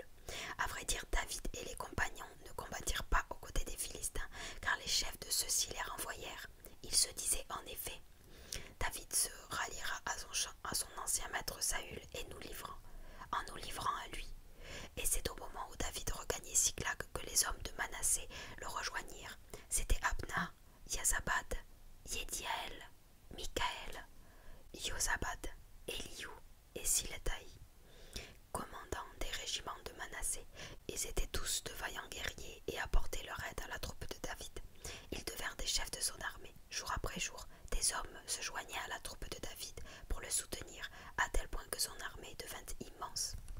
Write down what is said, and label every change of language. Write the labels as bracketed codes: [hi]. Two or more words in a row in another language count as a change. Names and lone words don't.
[fr] À vrai dire, David et les compagnons ne combattirent pas aux côtés des Philistins, car les chefs de ceux-ci les renvoyèrent. Ils se disaient en effet: « David se ralliera à son ancien maître Saül en nous livrant à lui. » Et c'est au moment où David regagnait Siklag que les hommes de Manassé le rejoignirent. C'étaient Abna, Yazabad, Yediaël, Mikaël, Yozabad, Eliou et Siletai, commandants des régiments de Manassé. Ils étaient tous de vaillants guerriers et apportaient leur aide à la troupe de David. Ils devinrent des chefs de son armée. Jour après jour, des hommes se joignaient à la troupe de David pour le soutenir, à tel point que son armée devint immense.